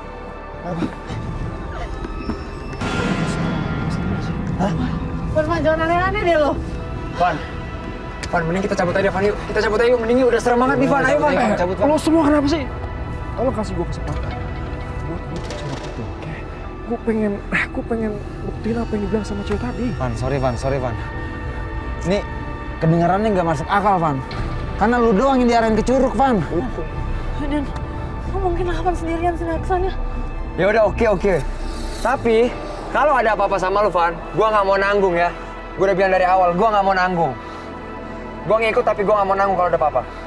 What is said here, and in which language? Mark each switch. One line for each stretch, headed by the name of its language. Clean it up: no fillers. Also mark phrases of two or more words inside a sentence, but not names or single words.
Indonesian: Van, jangan aneh-aneh deh lo. Van, mending kita cabut aja, Van, yuk. Kita cabut aja yuk, mending yuk. Udah serem banget nih, Van. Ayo, Van. Cabut, Van. Lo semua kenapa sih? Tolong kasih gue kesempatan buat cewek itu, oke? Gue pengen buktiin apa yang dibilang sama cewek tadi. Van, sorry, Van. Ini kedengarannya nggak masuk akal, Van. Karena lu doang yang diarahin ke Curug, Van. Dan lo mungkin lawan sendirian kesannya. Ya udah, oke. Tapi kalau ada apa-apa sama lu, Van, gua nggak mau nanggung ya. Gua udah bilang dari awal, gua nggak mau nanggung. Gua ngikut tapi gua nggak mau nanggung kalau ada apa-apa.